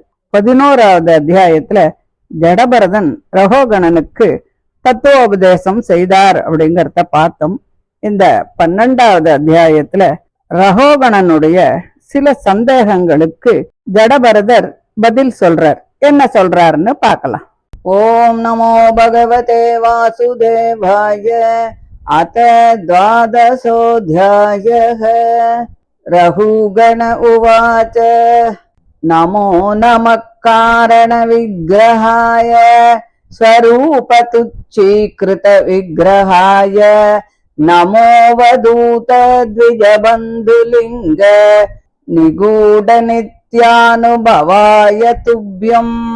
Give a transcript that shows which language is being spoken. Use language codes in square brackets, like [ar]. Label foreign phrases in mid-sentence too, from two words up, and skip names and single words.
[ta] 11வது அத்தியாயத்துல ஜடபரதன் ரகோகணனுக்கு தத்துவோபதேசம் செய்தார் அப்படிங்கறத பார்த்தோம். இந்த 12வது அத்தியாயத்துல ரகோகணனுடைய சில சந்தேகங்களுக்கு ஜடபரதர் பதில் சொல்றார். என்ன சொல்றாருன்னு பார்க்கலாம். [sa] ॐ नमो भगवते वासुदेवाय. அத द्वादशोऽध्यायः. रघुगण उवाच नमो नमः कारणविग्रहाय स्वरूपतुच्छीकृतविग्रहाय नमो वदूत द्विजबन्धुलिङ्ग निगूढनित्यानुभवाय तुभ्यम्.